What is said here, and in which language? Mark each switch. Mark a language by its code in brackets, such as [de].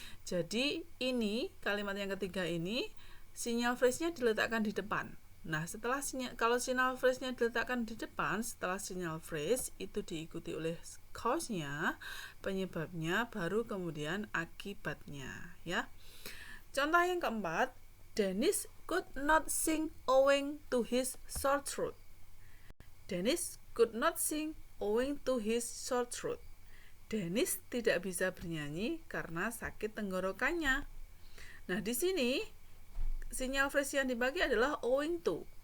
[id] Jadi ini kalimat yang ketiga ini sinyal phrase-nya diletakkan di depan. Nah, kalau sinyal phrase-nya diletakkan di depan, setelah sinyal phrase itu diikuti oleh cause-nya, penyebabnya, baru kemudian akibatnya, ya. Contoh yang keempat, [en] Dennis could not sing owing to his sore throat. Dennis could not sing owing to his sore throat. [id] Dennis tidak bisa bernyanyi karena sakit tenggorokannya. Nah, di sini sinyal phrase yang dibagi adalah owing to.